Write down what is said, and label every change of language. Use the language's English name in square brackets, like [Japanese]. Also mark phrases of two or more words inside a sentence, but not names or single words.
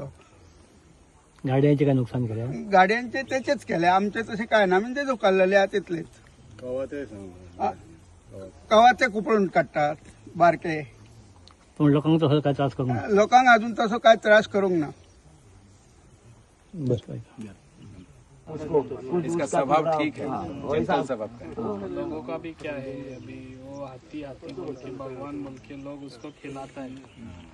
[Konkani] गाडयांचे काय नुकसान केलें? गाडयांचे तेचेच केले आमचे तसे काय ना म्हणजे दुखारलेले आहा तितलेच. कवाचे कुपळून काडटात बारके. पण लोकांक तसो काय त्रास करूंक ना. लोकांक अजून तसो काय त्रास करूंक ना. बस पाहिजे. [Hindi] इसका स्वभाव ठीक है, जनरल स्वभाव का है। लोगों का भी क्या है, अभी वो हाथी हाथी बोल के भगवान बोल के लोग उसको खिलाता है.